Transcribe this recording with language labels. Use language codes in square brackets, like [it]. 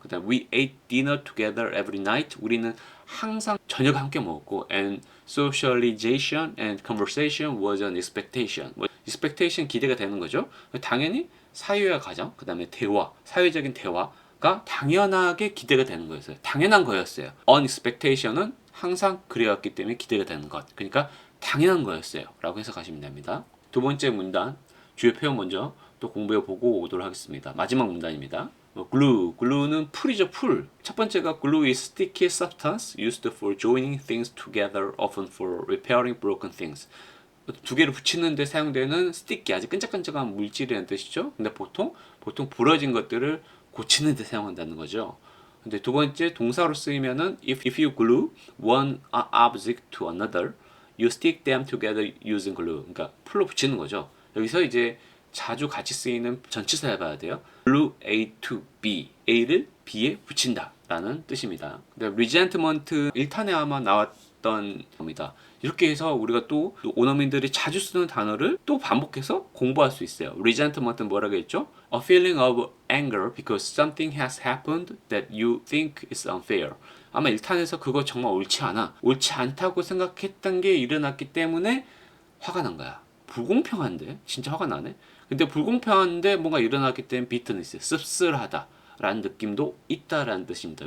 [ko] 그 다음 [en] we ate dinner together every night. [ko] 우리는 항상 저녁을 함께 먹었고 [en] and socialization and conversation was an expectation. [ko] expectation 기대가 되는 거죠. 당연히 사유와 가정, 그 다음에 대화, 사회적인 대화가 당연하게 기대가 되는 거였어요. 당연한 거였어요. on expectation은 항상 그래왔기 때문에 기대가 되는 것. 그러니까 당연한 거였어요. 라고 해석하시면 됩니다. 두 번째 문단, 주요 표현 먼저 또 공부해 보고 오도록 하겠습니다. 마지막 문단입니다. glue는 풀이죠, 풀. 첫 번째가 [en] glue is sticky substance used for joining things together, often for repairing broken things. [ko] 두 개를 붙이는 데 사용되는 sticky, 아주 끈적끈적한 물질이라는 뜻이죠. 근데 보통 부러진 것들을 고치는 데 사용한다는 거죠. 근데 두 번째 동사로 쓰이면은 [en] if you glue one object to another, you stick them together using glue. [ko] 그러니까 풀로 붙이는 거죠. 여기서 이제 자주 같이 쓰이는 전치사 해봐야 돼요. [en] glue A to B, [ko] A를 B에 붙인다 라는 뜻입니다. resentment 1탄에 아마 나왔던 겁니다. 이렇게 해서 우리가 또 원어민들이 자주 쓰는 단어를 또 반복해서 공부할 수 있어요. resentment은 뭐라고 했죠? [en] A feeling of anger because something has happened that you think is unfair. [ko] 아마 1탄에서 그거 정말 옳지 않아. 옳지 않다고 생각했던 게 일어났기 때문에 화가 난 거야. 불공평한데? 진짜 화가 나네? 근데 불공평한데 뭔가 일어났기 때문에 bitterness, 씁쓸하다 라는 느낌도 있다라는 뜻입니다.